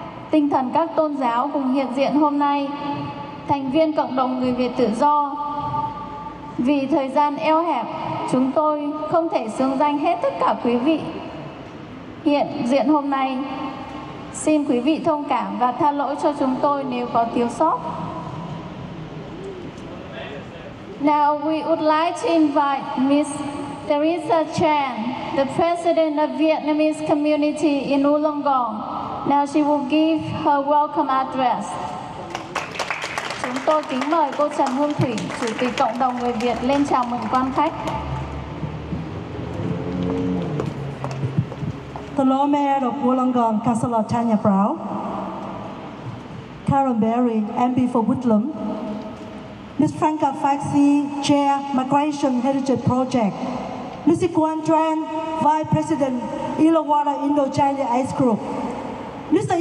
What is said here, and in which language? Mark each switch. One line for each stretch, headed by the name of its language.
Vietnamese: tinh thần các tôn giáo cùng hiện diện hôm nay, thành viên cộng đồng người Việt tự do. Vì thời gian eo hẹp, chúng tôi không thể xưng danh hết tất cả quý vị hiện diện hôm nay. Xin quý vị thông cảm và tha lỗi cho chúng tôi nếu có thiếu sót.
English: Now we would like to invite Ms. Teresa Chan, the President of Vietnamese community in Wollongong. Now she will give her welcome address.
Vietnamese: Chúng tôi kính mời cô Trần Hương Thủy, Chủ tịch Cộng đồng người Việt lên chào mừng quan khách.
English: The Lord Mayor of Wollongong, Councillor Tanya Brown, Karen Berry, MP for Woodland, Ms. Franca Faxi, Chair, Migration Heritage Project, Ms. Quan Tran, Vice President, Illawarra Indo-China Ice Group, Mr.